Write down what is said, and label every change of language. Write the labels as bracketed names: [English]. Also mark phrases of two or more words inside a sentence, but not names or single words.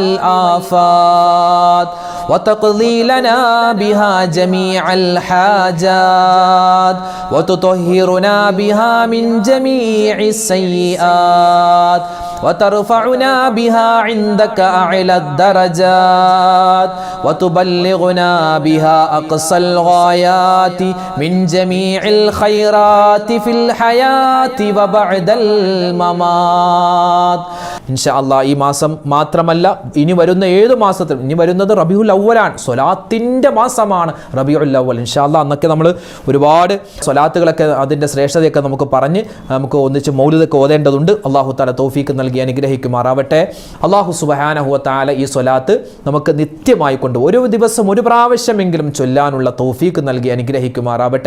[Arabic] والآفات وتقضي لنا بها جميع الحاجات وتطهرنا بها من جميع السيئات وترفعنا بها عندك أعلى الدرجات وتبلغنا بها أقصى الغايات من جميع الخيرات في الحياة وبعد الممات. إن شاء الله [Malayalam] ഈ മാസം മാത്രമല്ല, ഇനി വരുന്ന 7 മാസത്തിൽ, ഇനി വരുന്നത് റബീഉൽ അവ്വലാണ്, സ്വലാത്തിൻ്റെ മാസമാണ് റബീഉൽ അവ്വൽ. [Arabic] إن شاء الله [Malayalam] അന്നൊക്കെ നമ്മൾ ഒരുപാട് സ്വലാത്തുകളൊക്കെ അതിൻ്റെ ശ്രേഷ്ഠതയൊക്കെ നമുക്ക് പറഞ്ഞ് നമുക്ക് ഒന്നിച്ച് മൗലിദൊക്കെ ഓതേണ്ടതുണ്ട്. [Arabic] الله تعالى [Malayalam] തൗഫീക്ക് നൽകി അനുഗ്രഹിക്കുമാറാവട്ടെ. [Arabic] الله سبحانه وتعالى [Malayalam] ഈ സ്വലാത്ത് നമുക്ക് നിത്യമായി കൊണ്ട് ഒരു ദിവസം ഒരു പ്രാവശ്യമെങ്കിലും ചൊല്ലാനുള്ള തൗഫീക്ക് നൽകി അനുഗ്രഹിക്കുമാറാവട്ടെ.